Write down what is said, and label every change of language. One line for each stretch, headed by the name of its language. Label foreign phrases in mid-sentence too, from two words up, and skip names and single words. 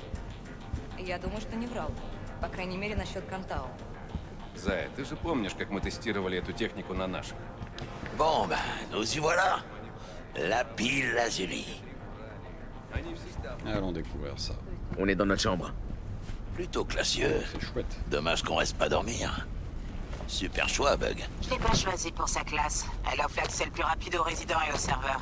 Russian: Я думаю, что не врал. По крайней мере, насчет Кантао. Зая, ты же помнишь, как мы тестировали эту технику на наших?
French: Bon, ben, nous y voilà. Lapis-Lazuli. Allons découvrir ça. On est dans notre chambre. Plutôt classieux. C'est chouette. Dommage qu'on reste pas dormir. Super choix, Bug. Je l'ai pas choisi pour sa classe. Elle offre l'accès le plus rapide aux résidents et aux serveurs.